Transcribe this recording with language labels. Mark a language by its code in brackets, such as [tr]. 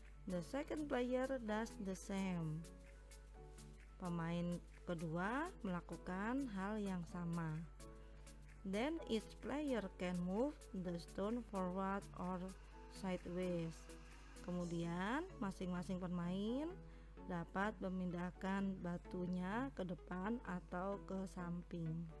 [en] The second player does the same. [id] Pemain kedua melakukan hal yang sama. [en] Then each player can move the stone forward or sideways. [id] Kemudian masing-masing pemain dapat memindahkan batunya ke depan atau ke samping.